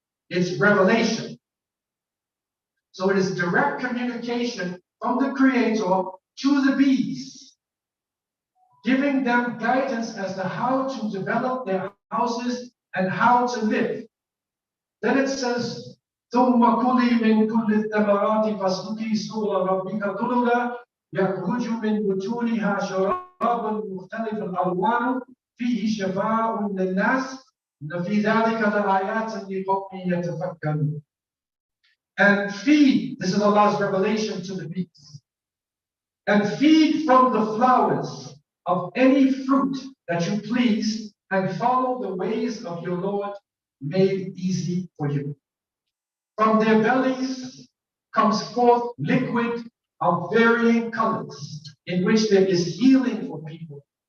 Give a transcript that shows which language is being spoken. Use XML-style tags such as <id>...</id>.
<en>It's revelation. So it is direct communication from the Creator to the bees, giving them guidance as to how to develop their houses and how to live. Then it says,</en> <ar>ثم كلي من كل الثمرات فاسلكي سبل ربك ذللا يخرج من بطونها شراب مختلف الألوان فيه شفاء للناس إن في ذلك لآيات لقوم يتفكرون.</ar> <en>And feed, this is Allah's revelation to the bees, and feed from the flowers of any fruit that you please, and follow the ways of your Lord made easy for you. From their bellies comes forth liquid of varying colors, in which there is healing for people.</en>